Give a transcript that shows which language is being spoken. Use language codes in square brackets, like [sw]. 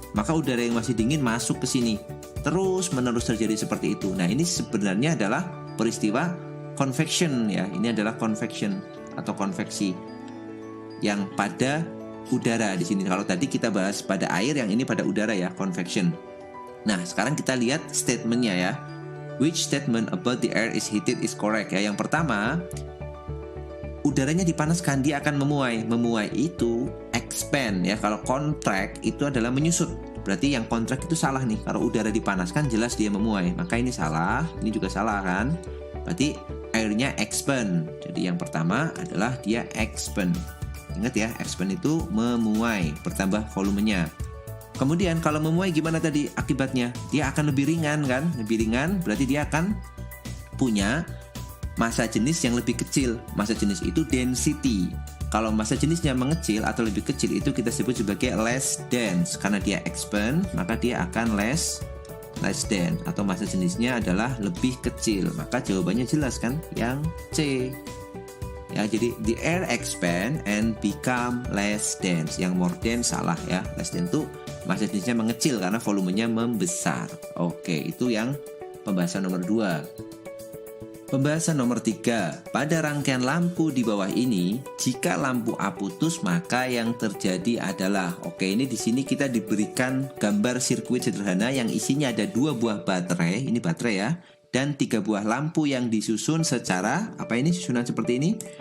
[id] Maka udara yang masih dingin masuk ke sini. Terus menerus terjadi seperti itu. Nah, ini sebenarnya adalah peristiwa convection ya. Ini adalah convection atau konveksi yang pada udara di sini. Kalau tadi kita bahas pada air, yang ini pada udara ya, convection. Nah, sekarang kita lihat statementnya ya. [en] Which statement about the air is heated is correct ya. [id] Yang pertama, udaranya dipanaskan, dia akan memuai. Memuai itu expand ya. Kalau contract itu adalah menyusut. Berarti yang contract itu salah nih. Kalau udara dipanaskan jelas dia memuai. Maka ini salah, ini juga salah kan. Berarti airnya expand. Jadi yang pertama adalah dia expand. Ingat ya, expand itu memuai, bertambah volumenya. Kemudian kalau memuai gimana tadi akibatnya? Dia akan lebih ringan kan? Lebih ringan berarti dia akan punya massa jenis yang lebih kecil. Massa jenis itu density. Kalau massa jenisnya mengecil atau lebih kecil itu kita sebut sebagai less dense. Karena dia expand, maka dia akan less dense atau massa jenisnya adalah lebih kecil. Maka jawabannya jelas kan? Yang C. Ya, jadi [en] the air expand and become less dense. [id] Yang more dense salah ya. Less dense itu massa jenisnya mengecil karena volumenya membesar. Oke, itu yang pembahasan nomor 2. Pembahasan nomor 3. Pada rangkaian lampu di bawah ini, jika lampu A putus, maka yang terjadi adalah, oke, ini di sini kita diberikan gambar sirkuit sederhana yang isinya ada 2 buah baterai, ini baterai ya, dan 3 buah lampu yang disusun secara, apa ini susunan seperti ini?